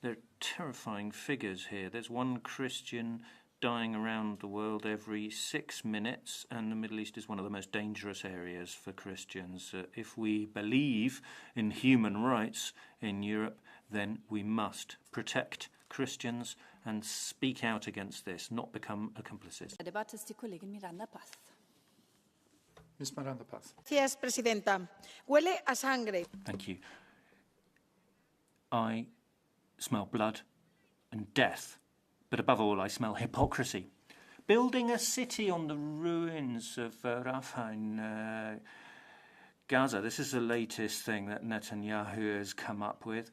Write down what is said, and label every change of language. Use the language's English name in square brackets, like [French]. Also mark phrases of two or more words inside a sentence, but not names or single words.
[English] There are terrifying figures here. There's one Christian dying around the world every 6 minutes, and the Middle East is one of the most dangerous areas for Christians. If we believe in human rights in Europe, then we must protect Christians and speak out against this, not become accomplices. [German] La debatte ist die Kollegin Miranda Paz. [English] Ms. Miranda Paz. [Spanish] Gracias, Presidenta. Huele a sangre. [English] Thank you. I smell blood and death, but above all, I smell hypocrisy. Building a city on the ruins of Rafah in Gaza, this is the latest thing that Netanyahu has come up with.